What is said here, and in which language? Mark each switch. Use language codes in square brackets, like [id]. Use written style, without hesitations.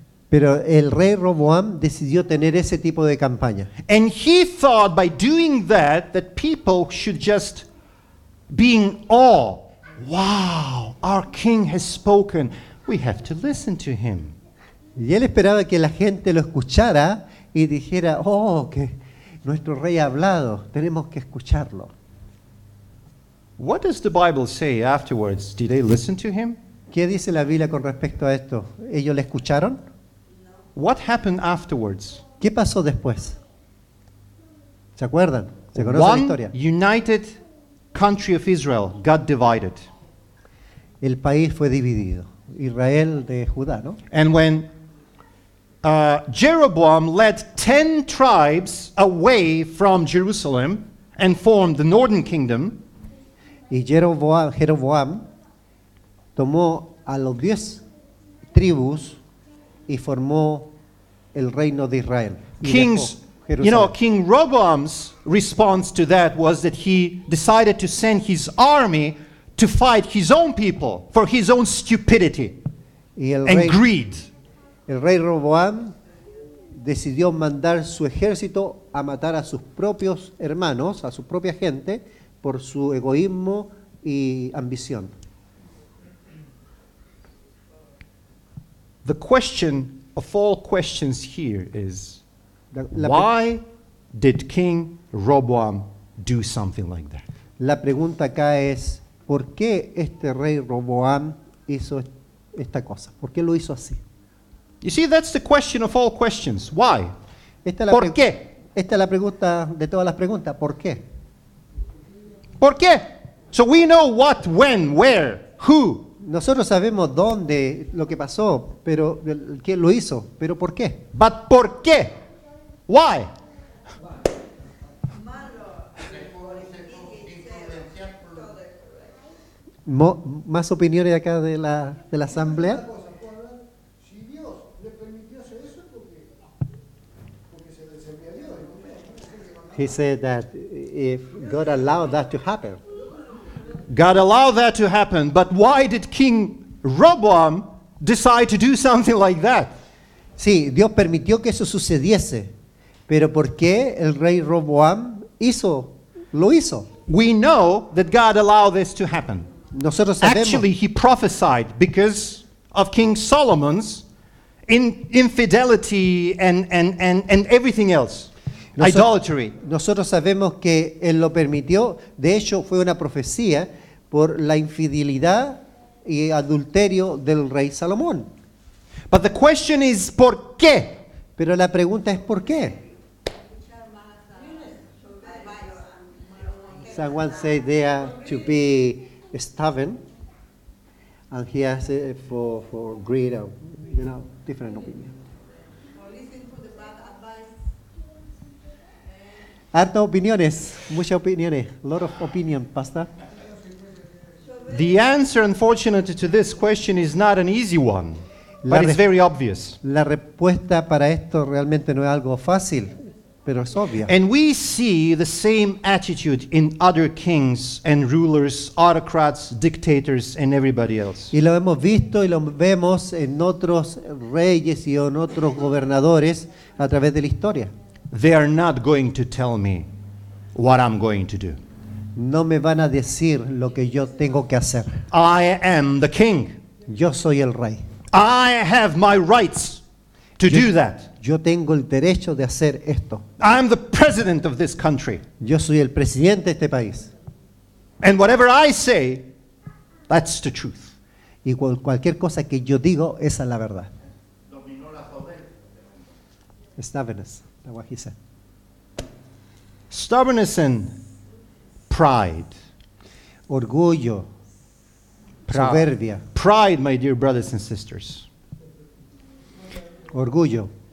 [es] Pero el rey Roboam decidió tener ese tipo de campaña. [en] And he thought by doing that people should just be in awe. Wow, our king has spoken. We have to listen to him. [es] Y él esperaba que la gente lo escuchara y dijera, oh, que nuestro rey ha hablado, tenemos que escucharlo. [en] What does the Bible say afterwards? Did they listen to him? [es] ¿Qué dice la Biblia con respecto a esto? ¿Ellos le escucharon? [en] What happened afterwards? [es] ¿Qué pasó después? ¿Se acuerdan? ¿Se conoce la [en] One [es] historia? [en] united country of Israel got divided. [es] El país fue dividido. Israel de Judá, ¿no? [en] And when Jeroboam led 10 tribes away from Jerusalem and formed the northern kingdom, [es] Y Jeroboam tomó a los 10 tribus y formó el reino de Israel. Y [en] Kings, [es] dejó [en] you know, [es] Jerusalén. [en] King Rehoboam's response to that was that he decided to send his army to fight his own people for his own stupidity [es] Y el [en] and greed. [es] rey Roboam decidió mandar su ejército a matar a sus propios hermanos, a su propia gente, por su egoísmo y ambición. [en] The question of all questions here is, [es] La [en] why did King Rehoboam do something like that? [es] La pregunta acá es, ¿por qué este rey Roboam hizo esta cosa? ¿Por qué lo hizo así? [en] You see, that's the question of all questions. Why? [es] Esta es la ¿Por qué? Esta es la pregunta de todas las preguntas. ¿Por qué? ¿Por qué? [en] So we know what, when, where, who. [es] Nosotros sabemos dónde, lo que pasó, pero quién lo hizo, pero ¿por qué? [en] But [es] ¿por qué? [en] Why? [es] ¿Más opiniones acá de la asamblea? Si Dios le permitió hacer eso, porque se le servía a Dios. [en] He said that if God allowed that to happen. God allowed that to happen, but why did King Rehoboam decide to do something like that? [es] Sí, Dios permitió que eso sucediese, pero ¿por qué el rey Roboam lo hizo? [en] We know that God allowed this to happen. [es] Nosotros sabemos. [en] Actually, he prophesied because of King Solomon's infidelity and everything else. Idolatry. [es] Nosotros sabemos que Él lo permitió. De hecho, fue una profecía por la infidelidad y adulterio del rey Salomón. [en] But the question is, [es] ¿por qué? Pero la pregunta es ¿por qué? [en] Someone said there to be stubborn, and he has it for greed, different opinion. [es] Hartas opiniones, muchas opiniones, [en] lot of opinion, pastor. The answer, unfortunately, to this question is not an easy one, but it's very obvious. [es] La respuesta para esto realmente no es algo fácil, pero es obvia. [en] And we see the same attitude in other kings and rulers, autocrats, dictators, and everybody else. [es] Y lo hemos visto y lo vemos en otros reyes y en otros gobernadores a través de la historia. [en] They are not going to tell me what I'm going to do. [es] No me van a decir lo que yo tengo que hacer. [en] I am the king. [es] Yo soy el rey. [en] I have my rights to do that. [es] Yo tengo el derecho de hacer esto. [en] I'm the president of this country. [es] Yo soy el presidente de este país. [en] And whatever I say, that's the truth. [es] Y cualquier cosa que yo digo, esa es la verdad. [en] Stubbornness, that's what he said. Stubbornness and pride. [es] Orgullo, soberbia, [en] Pride, my dear brothers and sisters. [es] orgullo.